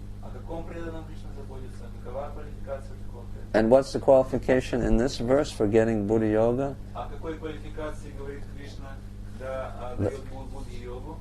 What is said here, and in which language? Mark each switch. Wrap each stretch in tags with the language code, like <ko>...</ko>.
<ru>О каком преданном Кришна заботится? Какова квалификация такого преданного?</ru> <en>And what's the qualification in this verse for getting Buddha Yoga?</en> <ru>О какой квалификации говорит Кришна, когда дает Будди-йогу?</ru>